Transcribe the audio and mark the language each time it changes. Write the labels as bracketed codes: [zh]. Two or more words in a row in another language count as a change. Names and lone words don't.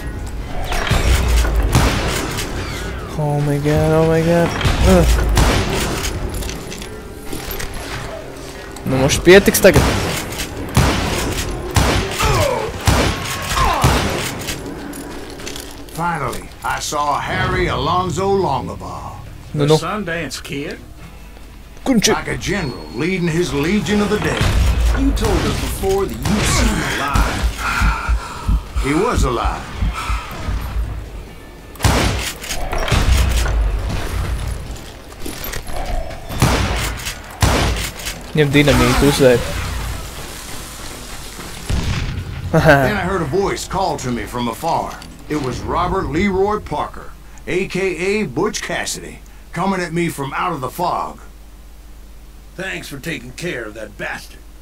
[en] Oh my god, oh my god. [lv] Nu, mums pietiks tagad. [en] Finally, I saw Harry Alonzo Longabaugh, [lv] Nu, [en] The [lv] nu. [en] Sundance Kid? [lv] Kur viņš ir? [en] like a general leading his Legion of the Dead. You told us before that you've seen him alive. He was alive. [lv] Ņem dinamītu uzvērt. [en] Then I heard a voice call to me from afar. It was Robert Leroy Parker, a.k.a. Butch Cassidy, coming at me from out of the fog. Thanks for taking care of that bastard.